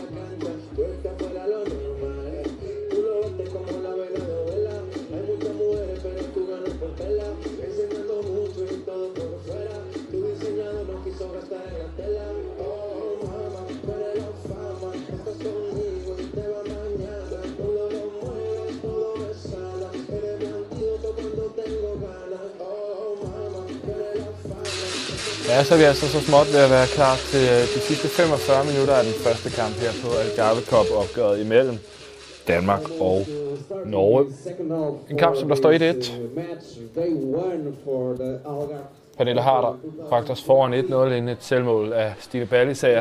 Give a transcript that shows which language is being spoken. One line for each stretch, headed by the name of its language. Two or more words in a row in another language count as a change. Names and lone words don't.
Spanish: cancha, tú estás fuera lo normal, tú lo bates como la vela de abuela, hay muchas mujeres pero tú ganas por tela, enseñando mucho y todo por fuera, tu diseñado no quiso gastar en la tela, oh mamá, tú eres la fama, estás conmigo y te va mañana, todo lo mueves, todo me sana, eres mi antídoto cuando tengo ganas, oh mamá, tú eres la fama.
Danish: Ja, så er vi altså så småt ved at være klar til de sidste 45 minutter af den første kamp her på Algarve Cup-opgøret imellem Danmark og Norge. En kamp, som der står 1-1. Pernille Harder bragte os foran 1-0 inden et selvmål af Stine Ballisager.